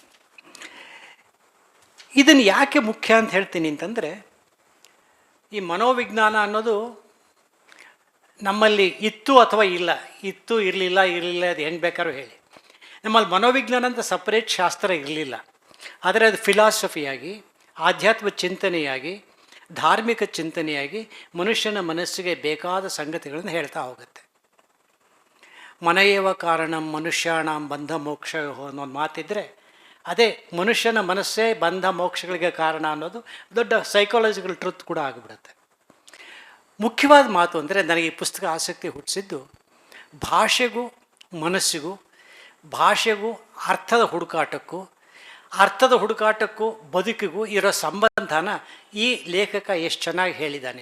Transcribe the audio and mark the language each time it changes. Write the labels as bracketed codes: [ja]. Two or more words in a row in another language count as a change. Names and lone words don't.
[kn] ಇದನ್ನು ಯಾಕೆ ಮುಖ್ಯ ಅಂತ ಹೇಳ್ತೀನಿ ಅಂತಂದರೆ, ಈ ಮನೋವಿಜ್ಞಾನ ಅನ್ನೋದು ನಮ್ಮಲ್ಲಿ ಇತ್ತು ಅಥವಾ ಇಲ್ಲ, ಇತ್ತು ಇರಲಿಲ್ಲ ಅದು ಹೆಂಗೆ ಬೇಕಾದ್ರೂ ಹೇಳಿ. ನಮ್ಮಲ್ಲಿ ಮನೋವಿಜ್ಞಾನ ಅಂತ ಸಪ್ರೇಟ್ ಶಾಸ್ತ್ರ ಇರಲಿಲ್ಲ, ಆದರೆ ಅದು ಫಿಲಾಸಫಿಯಾಗಿ, ಆಧ್ಯಾತ್ಮ ಚಿಂತನೆಯಾಗಿ, ಧಾರ್ಮಿಕ ಚಿಂತನೆಯಾಗಿ ಮನುಷ್ಯನ ಮನಸ್ಸಿಗೆ ಬೇಕಾದ ಸಂಗತಿಗಳನ್ನು ಹೇಳ್ತಾ ಹೋಗುತ್ತೆ. [sa] ಮನಯೇವ ಕಾರಣಂ ಮನುಷ್ಯಾಣಂ ಬಂಧ ಮೋಕ್ಷ [kn] ಅನ್ನೋ ಒಂದು ಮಾತಿದ್ರೆ, ಅದೇ ಮನುಷ್ಯನ ಮನಸ್ಸೇ ಬಂಧ ಮೋಕ್ಷಗಳಿಗೆ ಕಾರಣ ಅನ್ನೋದು ದೊಡ್ಡ [en] psychological truth [kn] ಕೂಡ ಆಗಿಬಿಡುತ್ತೆ. ಮುಖ್ಯವಾದ ಮಾತು ಅಂದರೆ, ನನಗೆ ಈ ಪುಸ್ತಕ ಆಸಕ್ತಿ ಹುಟ್ಟಿಸಿದ್ದು ಭಾಷೆಗೂ ಮನಸ್ಸಿಗೂ, ಭಾಷೆಗೂ ಅರ್ಥದ ಹುಡುಕಾಟಕ್ಕೂ ಬದುಕಿಗೂ ಇರೋ ಸಂಬಂಧನ ಈ ಲೇಖಕ ಎಷ್ಟು ಚೆನ್ನಾಗಿ ಹೇಳಿದ್ದಾನೆ.